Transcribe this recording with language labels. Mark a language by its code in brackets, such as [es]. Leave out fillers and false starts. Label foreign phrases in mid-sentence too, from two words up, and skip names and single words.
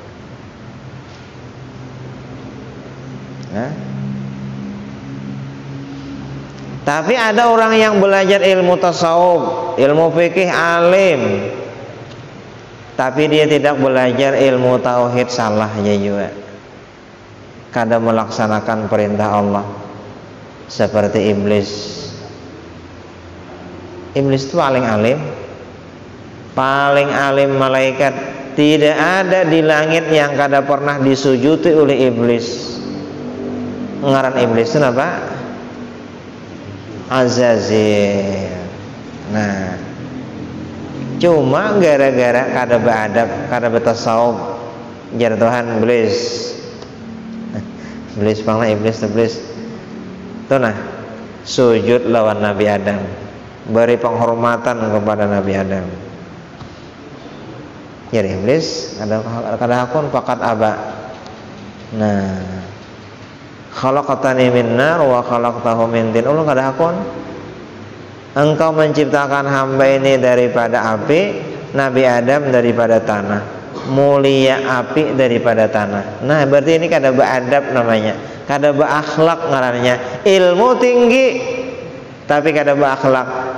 [id] Tapi ada orang yang belajar ilmu tasawuf, ilmu fikih, alim, tapi dia tidak belajar ilmu tauhid, salah aja juga. [bjn] Kada melaksanakan perintah Allah. [id] Seperti iblis. Iblis itu paling alim malaikat. [bjn] Tidak ada di langit yang kada pernah disujuti oleh iblis. Ngaran iblis itu apa? Azazil. Nah, cuma gara-gara kada beradab, kada bertasawuf, jar Tuhan iblis. Iblis panglah iblis. Tuh nah, sujud lawan Nabi Adam, [id] beri penghormatan kepada Nabi Adam. [bjn] Ya iblis kada hakun fakat aba. Nah, [ar] khalaqtani min nar wa khalaqtahu min tin. [bjn] Allah kada hakun. [id] Engkau menciptakan hamba ini daripada api, Nabi Adam daripada tanah. Mulia api daripada tanah. Nah, berarti ini [bjn] kada beradab namanya. Kada berakhlak ngarannya. Ilmu tinggi tapi kada berakhlak.